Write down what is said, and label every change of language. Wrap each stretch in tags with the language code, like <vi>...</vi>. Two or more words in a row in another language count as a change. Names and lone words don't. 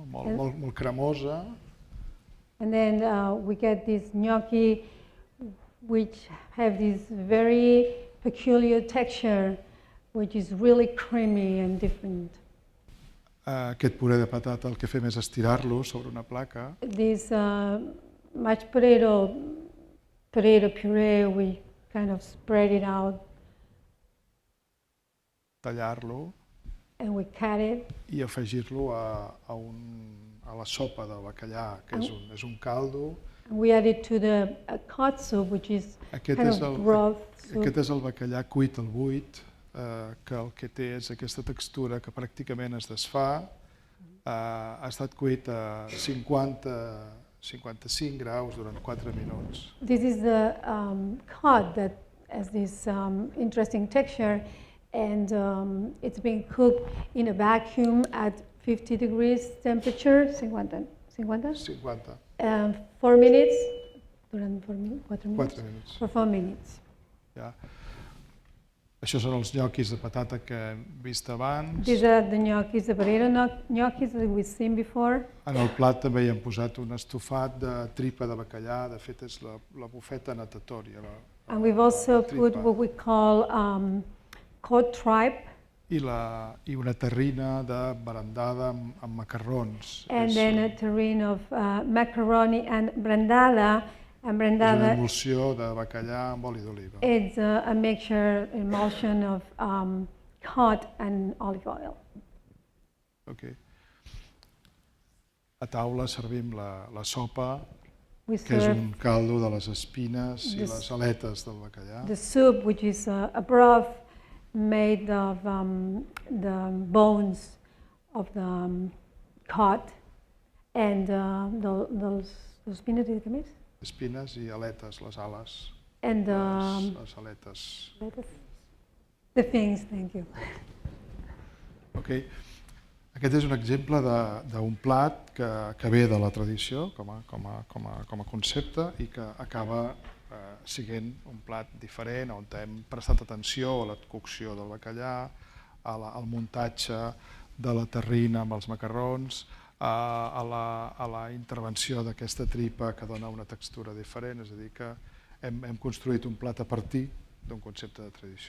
<ca>molt cremosa.</ca> <en>And then we get this gnocchi which have this very peculiar texture which is really creamy and different.</en> <ca>Aquest puré de patata el que fem és estirar-lo sobre una placa.</ca> <en>This mashed potato puree, we kind of spread it out</en> <ca>Tallar-lo</ca> <en>and we cut it.</en> <ca>I afegir-lo a la sopa del bacallà, que és un caldo.</ca> <en>And we add it to the cod soup, which is kind of broth soup.</en> <ca>Aquest és el bacallà cuit al buit, que el que té és aquesta textura que pràcticament es desfà. Ha estat cuit a 55 graus durant 4 minuts.</ca> <en>This is the cod that has this interesting texture, and it's being cooked in a vacuum at 50 degrees temperature, 50. 4 minutes, durant 4 minutes? For 4 minutes.</en> <ca>Ja. Això són els nyoquis de patata que hem vist abans.</ca> <en>These are the gnocchis, the potato gnocchis that we've seen before.</en> <ca>En el plat també hi hem posat un estofat de tripa de bacallà, de fet és la bufeta natatòria.</ca> <en>And we've also put what we call cod tripe.</en> <ca>I una terrina de brandada amb macarrons.</ca> <en>And then a terrine of macaroni and brandada.</en> <ca>És una emulsió de bacallà amb oli d'oliva.</ca> <en>It's a mixture, emulsion of cod and olive oil.</en> <ca>Okay. A taula servim la sopa,</ca> <en>We</en> <ca>que és</ca> <en>serve</en> <ca>un caldo de les espines i les aletes del bacallà.</ca> <en>the soup, which is a broth made of the bones of the cod and those espines, did you miss?</en> <ca>Espines i aletes, les ales,</ca> <en>And</en> <ca>les aletes.</ca> <en>the fins, thank you. Okay.</en> <ca>Aquest és un exemple d'un plat que ve de la tradició com a concepte i que acaba sent un plat diferent on hem prestat atenció a la cocció del bacallà, al muntatge de la terrina amb els macarrons, a la intervenció d'aquesta tripa que dona una textura diferent, és a dir que hem construït un plat a partir d'un concepte de tradició.</ca>